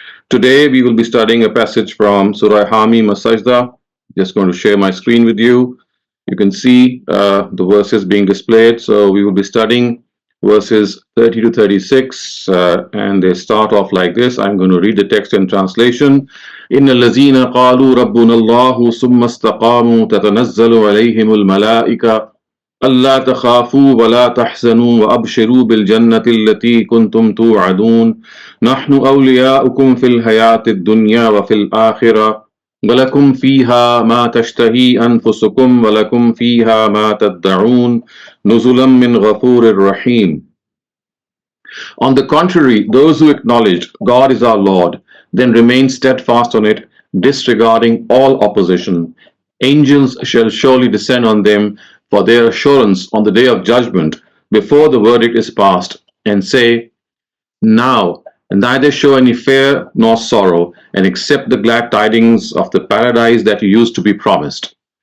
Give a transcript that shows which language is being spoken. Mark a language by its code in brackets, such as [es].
[en] Today we will be studying a passage from Surah Ha Mim Sajdah. Just going to share my screen with you. You can see the verses being displayed. So we will be studying verses 30 to 36, and they start off like this. I'm going to read the text and translation. [ar] إن الذين قالوا ربنا الله ثم استقاموا تتنزل عليهم الملائكة ألا تخافوا ولا تحزنوا وأبشروا بالجنة التي كنتم توعدون نحن أولياؤكم في الحياة الدنيا وفي الآخرة ولكم فيها ما تشتهي أنفسكم ولكم فيها ما تدعون نزلا من غفور رحيم. [en] On the contrary, those who acknowledge God is our Lord, then remain steadfast on it, disregarding all opposition. Angels shall surely descend on them for their assurance on the day of judgment, before the verdict is passed, and say, Now neither show any fear nor sorrow, and accept the glad tidings of the paradise that you used to be promised.